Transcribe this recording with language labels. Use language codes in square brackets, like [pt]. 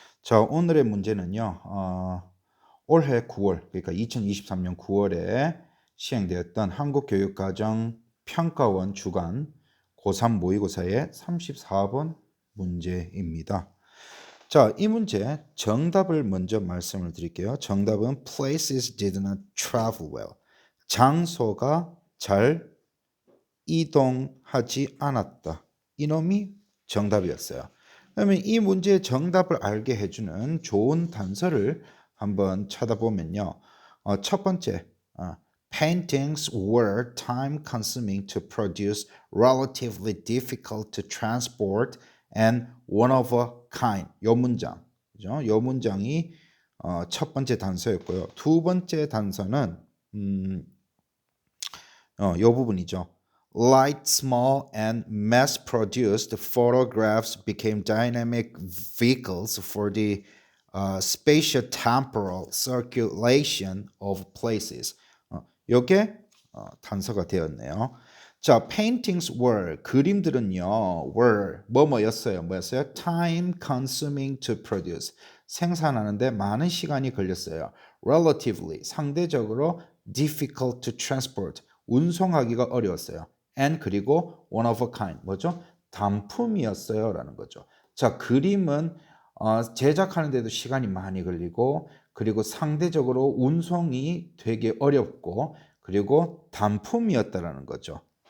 [ko] 자, 오늘의 문제는요, 올해 9월, 그러니까 2023년 9월에 시행되었던 한국교육과정 평가원 주간 고3 모의고사의 34번 문제입니다. 자, 이 문제 정답을 먼저 말씀을 드릴게요. 정답은 [en] places did not travel well. [ko] 장소가 잘 이동하지 않았다. 이놈이 정답이었어요. 그러면 이 문제의 정답을 알게 해주는 좋은 단서를 한번 찾아보면요. [en] 첫 번째, paintings were time consuming to produce, relatively difficult to transport, and one of a kind. [ko] 요 문장, 그죠? 요 문장이 첫 번째 단서였고요. 두 번째 단서는 요 부분이죠. [en] Light, small, and mass-produced photographs became dynamic vehicles for the spatio-temporal circulation of places. [ko] 요게 단서가 되었네요. 자, [en] paintings were, [ko] 그림들은요, were, 뭐였어요? [en] time consuming to produce, [ko] 생산하는데 많은 시간이 걸렸어요. relatively, 상대적으로 [en] difficult to transport, [ko] 운송하기가 어려웠어요. and 그리고 [en] one of a kind, [ko] 뭐죠? 단품이었어요 라는 거죠. 자, 그림은 제작하는데도 시간이 많이 걸리고, 그리고 상대적으로 운송이 되게 어렵고, 그리고 단품이었다라는 거죠.